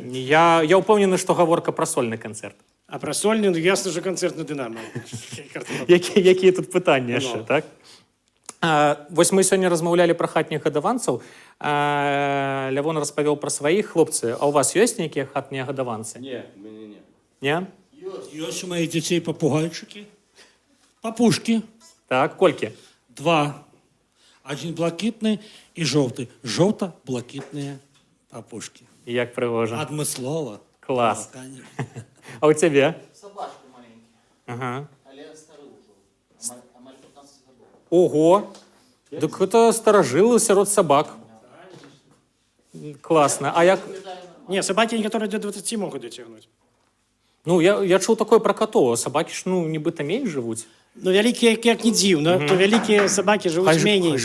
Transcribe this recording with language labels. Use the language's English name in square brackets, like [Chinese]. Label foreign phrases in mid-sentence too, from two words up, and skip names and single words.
[Belarusian] Я ўпэўнены, што гаворка пра сольны канцэрт. А пра сольны, ну, ясна, що канцэрт на «Дынамо». Якія тут пытанні яшчэ, Ну. так? Вось мы сёння размаўлялі пра хатніх гадаванцаў. Лявон распавёў пра сваіх, хлопцы. А ў вас ёсць нейкія хатнія гадаванцы? [Russian] Не, у меня нет. [Belarusian] Не? Ёсць у моих дзяцей папугайчыкі, папушкі, Так, колькі? 2. Один блакітны і жоўты. Жоўта-блакітныя папушкі. Як прыгожа. Адмыслова. Клас. [Russian] Да, конечно. [Belarusian] А ў цябе? [Russian] Собачки маленькие, Ага. але старые уже. Амаль 15 годов. Ого! [Belarusian] Дык гэта старажылы сярод сабак. Класна. А як... Не, сабакі некаторыя до 20 могуць дацягнуць. Ну, я чуў такое пра катоў. Сабакі ж, ну, нібыта менш жывуць. Ну, вялікія, як не дзіўна, то вялікія сабакі жывуць меней.